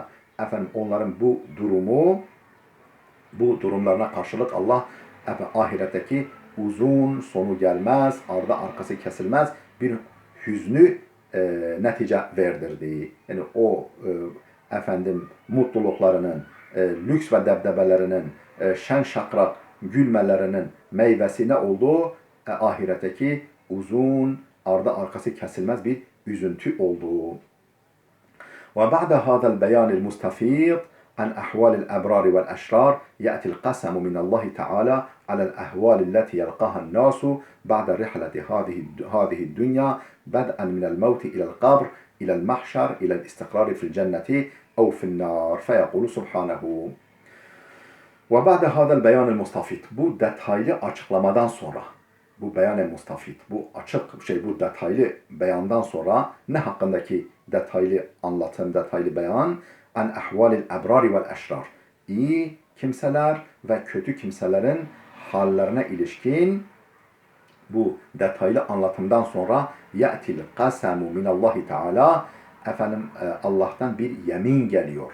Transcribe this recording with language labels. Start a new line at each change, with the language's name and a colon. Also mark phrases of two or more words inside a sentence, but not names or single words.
Turkish: Onların bu durumlarına karşılık Allah ahiretteki uzun, sonu gelmez, ardı arkası kesilmez bir hüznü netice verdirdi. Yani o mutluluklarının, lüks ve debdebelerinin, şen şakrak gülmelerinin meyvesi ne oldu? Ahiretteki uzun, ardı arkası kesilmez bir üzüntü olduğu.
Arabic: وبعد هذا البيان المستفيض عن أحوال الأبرار والأشرار يأتي القسم من الله تعالى على الأهوال التي يلقاها الناس بعد رحلة هذه الدنيا بدءا من الموت إلى القبر إلى المحشر إلى الاستقرار في الجنة أو في النار فيقول سبحانه وبعد هذا البيان المستفيض
Turkish: bu detaylı açıklamadan sonra bu beyan-ı mustafid, bu bu detaylı beyandan sonra ne hakkındaki detaylı anlatım, detaylı beyan?
Arabic: عن أحوال الأبرار والأشرار.
Turkish: İyi kimseler ve kötü kimselerin hallerine ilişkin bu detaylı anlatımdan sonra
Arabic: يأتي القسم من الله تعالى,
Turkish: efendim Allah'tan bir yemin geliyor.